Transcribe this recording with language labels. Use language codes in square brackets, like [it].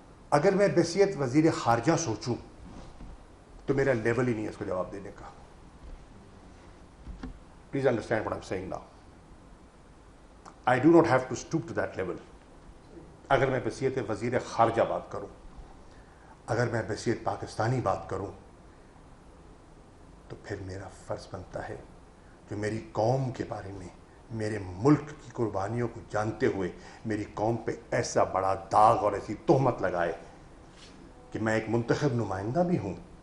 [ur] اگر میں بحیثیت وزیر خارجہ سوچوں تو میرا لیول ہی نہیں ہے اس کو جواب دینے کا. [en] Please understand what I am saying now. I do not have to stoop to that level. [ur] اگر میں بحیثیت وزیر خارجہ بات کروں، اگر میں بحیثیت پاکستانی بات کروں، تو پھر میرا فرض بنتا ہے جو میری قوم کے بارے میں، میرے ملک کی قربانیوں کو جانتے ہوئے میری قوم پہ ایسا بڑا داغ اور ایسی تہمت لگائے کہ میں ایک منتخب نمائندہ بھی ہوں.